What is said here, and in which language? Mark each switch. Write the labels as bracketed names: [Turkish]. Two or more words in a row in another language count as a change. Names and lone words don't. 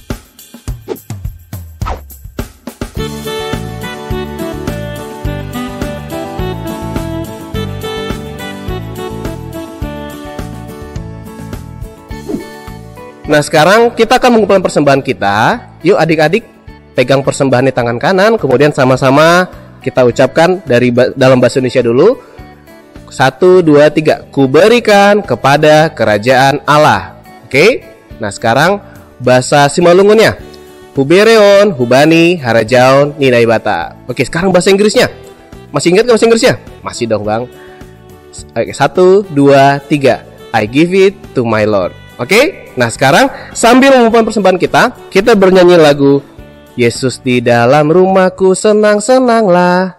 [Indonesian] Nah sekarang kita akan mengumpulkan persembahan kita. Yuk adik-adik pegang persembahan di tangan kanan, kemudian sama-sama kita ucapkan dalam bahasa Indonesia dulu. 1, 2, 3. Kuberikan kepada kerajaan Allah. Oke. Nah sekarang bahasa Simalungunnya. [Central Sama] Hubereon, hubani, harajaon, ninaibata. [Indonesian] Oke, sekarang bahasa Inggrisnya. Masih ingat gak bahasa Inggrisnya? Masih dong bang. Oke, 1, 2, 3. [English] I give it to my Lord. [Indonesian] Oke, nah sekarang sambil mengumpulkan persembahan kita bernyanyi lagu Yesus di dalam rumahku senang-senanglah.